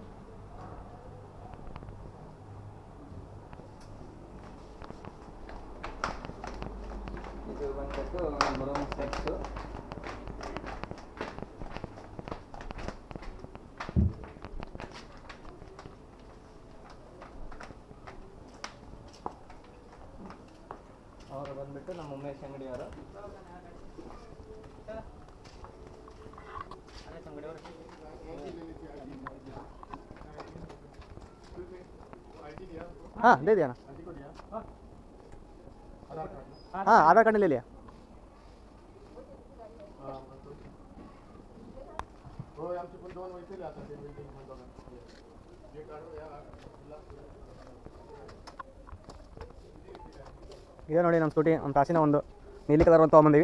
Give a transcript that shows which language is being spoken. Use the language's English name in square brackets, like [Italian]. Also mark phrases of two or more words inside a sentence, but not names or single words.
[Kannada] ಇದು ಬಂದ್ಬಿಟ್ಟು [English] broom sets. [Kannada] ಅವರು ಬಂದ್ಬಿಟ್ಟು ನಮ್ಮ ಉಮೇಶ್ ಅಂಗಡಿಯವರು. [Hindi] हाँ दे दिया ना. हाँ आधार कार्ड ले लिया. [Kannada] ಇದೆ ನೋಡಿ ನಮ್ಮ ಸ್ಕೂಟಿ, ನಮ್ಮ ತಾಸಿನ ಒಂದು ನೀಲಿ ಕಲರ್ ಒಂದು ತೊಗೊಂಬಂದೀವಿ.